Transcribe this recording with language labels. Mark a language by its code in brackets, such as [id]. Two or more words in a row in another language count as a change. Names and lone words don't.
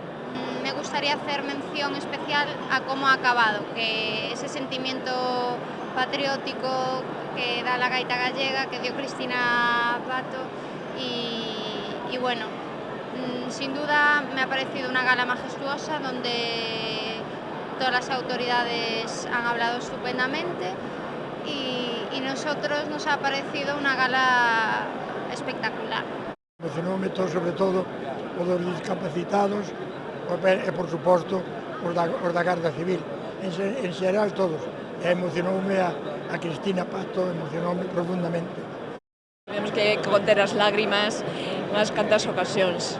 [es] Me gustaría hacer mención especial a cómo ha acabado, que ese sentimiento patriótico que da la gaita gallega, que dio Cristina Pato y bueno, sin duda me ha parecido una gala majestuosa donde todas las autoridades han hablado estupendamente y nosotros nos ha parecido una gala espectacular. [gl] Emocionoume sobre todo os dos discapacitados e, por suposto, os da Garda Civil. En xeral todos. Emocionoume a Cristina Pato, emocionoume profundamente. Temos que conter as lágrimas nas cantas ocasións.